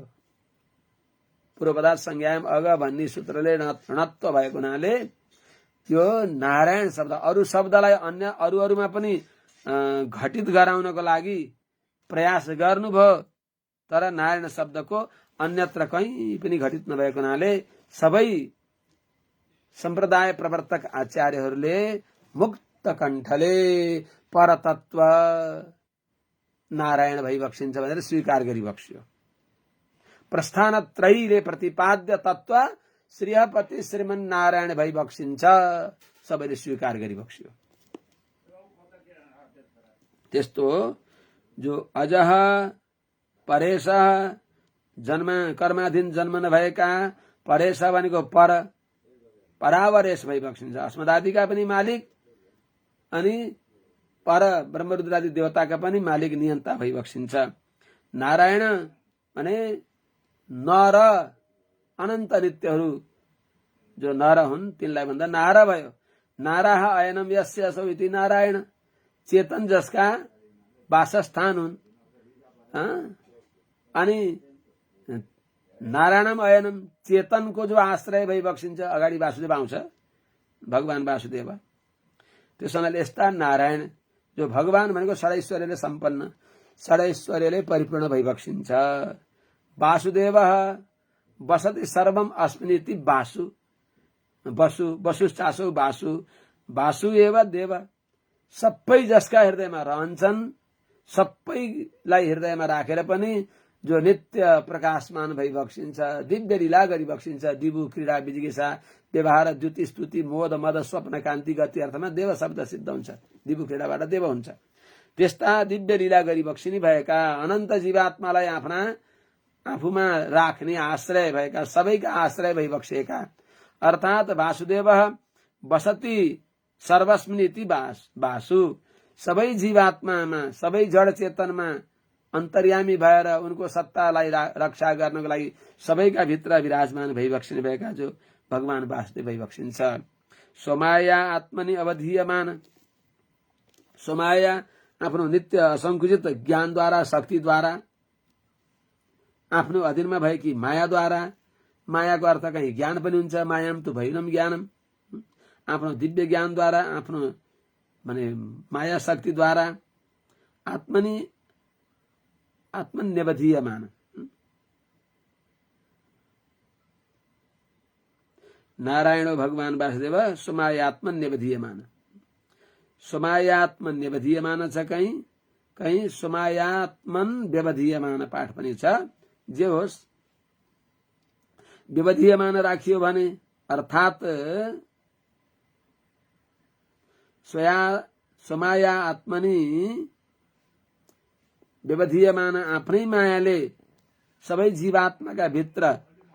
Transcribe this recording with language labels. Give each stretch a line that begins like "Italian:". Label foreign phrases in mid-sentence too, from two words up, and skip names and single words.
Sanskrit: पूर्वपदार्थ संज्ञायाम अग
Nepali: भन्ने सूत्रले णत्व भएको हुनाले यो नारायण शब्द अरू शब्दलाई अन्य अरूमा पनि घटित गराउनको लागि प्रयास गर्नुभयो, तर नारायण शब्दको अन्यत्र कहीँ पनि घटित नभएको हुनाले सबै सम्प्रदाय प्रवर्तक आचार्यहरूले मुक्त कण्ठले परतत्व नारायण भइबक्सिन्छ भनेर स्वीकार गरिबक्स्यो। प्रस्थानत्रयीले प्रतिपाद्य तत्व श्रीहपति श्रीमन नारायण भइबक्सिन्छ, सबैले स्वीकार गरिबक्स्यो। त्यस्तो जो अजह परेश जन्म कर्माधीन जन्म नभएका, परेश भनेको परावरेश भइबक्सिन्छ। अस्मदादिका पनि मालिक अनि पर ब्रह्मरुद्रादि देवताका पनि मालिक नियन्ता भइबक्सिन्छ। नारायण भने नर अनन्त नित्यहरू जो नर हुन् तिनलाई भन्दा नारा भयो।
Sanskrit: नाराह अयनम यस्य असौ इति नारायण,
Nepali: चेतन जसका वासस्थान हुन्। अनि
Sanskrit: नारायणम अयनम
Nepali: चेतनको जो आश्रय भइबक्सिन्छ। अगाडि वासुदेव आउँछ, भगवान वासुदेव। त्यसो हुनाले यस्ता नारायण जो भगवान भनेको षडैश्वर्यले सम्पन्न, षडैश्वर्यले परिपूर्ण भइबक्सिन्छ।
Sanskrit: वासुदेव वसति सर्वम अस्मिनिति वासु, वसुश्चासौ वासु, वासु एव देव।
Nepali: सबै जसका हृदयमा रहन्छन्, सबैलाई हृदयमा राखेर पनि जो नित्य प्रकाशमान भइबक्सिन्छ, दिव्य लीला गरिबक्सिन्छ।
Sanskrit: दिवु क्रीडा विजिगिषा व्यवहार द्युति स्तुति मोद मद स्वप्न कान्ति गति
Nepali: अर्थमा देव शब्द सिद्ध हुन्छ। दिवु क्रीडाबाट देव हुन्छ। त्यस्ता दिव्य लीला गरिबक्सिनी भएका अनन्त जीवात्मालाई आफूमा राख्ने आश्रय भएका, सबैका आश्रय भइबक्सिएका, अर्थात
Sanskrit: वासुदेव वसति सर्वस्मिनिति वासु।
Nepali: सबै जीवात्मामा, सबै जड चेतनमा अन्तर्यामी भएर उनको सत्तालाई रक्षा गर्नको लागि सबैका भित्र विराजमान भइबक्सिने भएका जो भगवान वासुदेव भइबक्सिन्छ।
Sanskrit: सोमाया आत्मनि अवधीयमान।
Nepali: सोमाया आफ्नो नित्य असंकुचित ज्ञानद्वारा, शक्तिद्वारा, आफ्नो अधीनमा भएकी मायाद्वारा। मायाको अर्थ कहीँ ज्ञान पनि हुन्छ,
Sanskrit: मायाम तु भैनम ज्ञानम।
Nepali: आफ्नो दिव्य ज्ञानद्वारा, आफ्नो माने माया शक्तिद्वारा आत्मन्यवधीयमान।
Sanskrit: नारायणो भगवान वासुदेव सोमायात्मन्यवधीयमान।
Nepali: सोमायात्मन्यवधीयमान छ, कहीं सोमायात्मन व्यवधीयमान पाठ पनि छ। जे होस्, व्यवधीयमान राखियो भने अर्थात
Sanskrit: सोमाया आत्मनि व्यवधीयमान
Nepali: आफ्नै मायाले सबै जीवात्माका भित्र